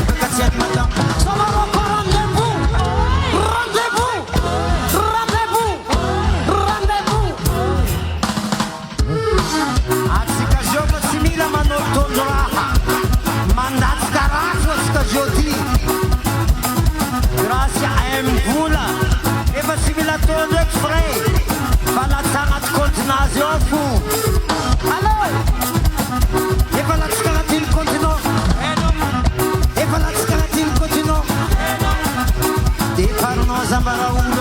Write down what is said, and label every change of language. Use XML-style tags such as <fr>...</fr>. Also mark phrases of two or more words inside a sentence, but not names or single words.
<fr>tienne madame. Ça va encore rendez-vous. Rendez-vous. Rendez-vous. Rendez-vous.</fr> <mg>Atsika jogo tsy mila manao tondro raha. Mandatsika raha atsika jody.</mg> <fr>Grâce à M-vola.</fr> <mg>Efa tsy mila tondro eky fray. Fa latsagna anaty continazy eo fo. Allô? Efa latsika agnatin'ny continent. Efa latsika agnatin'ny continent. Deparinao Zambaraulo.</mg>